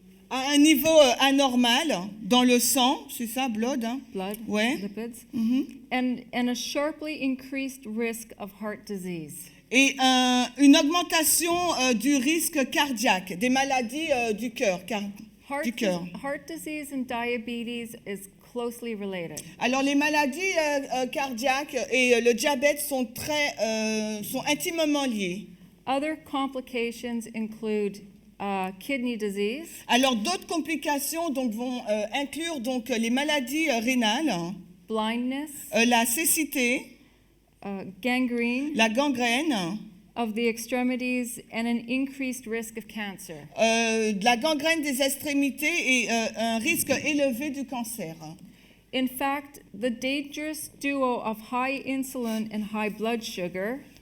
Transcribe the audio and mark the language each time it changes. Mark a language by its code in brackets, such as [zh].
[fr] À un niveau anormal dans le sang, c'est ça, blood, hein? [en] blood [fr] Ouais. [en] lipids, Mhm. and a sharply increased risk of heart disease. [fr] Et une augmentation du risque cardiaque, des maladies du cœur. Du cœur. [en] Heart disease and diabetes is closely related. [fr] Alors les maladies cardiaques et le diabète sont intimement liés. [en] Other complications include kidney disease, [fr] Alors d'autres complications donc vont inclure donc les maladies rénales, [en] blindness, [fr] la cécité, [en] gangrene [fr] la gangrène, [en] of the extremities, and an increased risk of cancer. [fr] de la gangrène des extrémités et un risque élevé du cancer. [en] In fact, the dangerous duo of high insulin and high blood sugar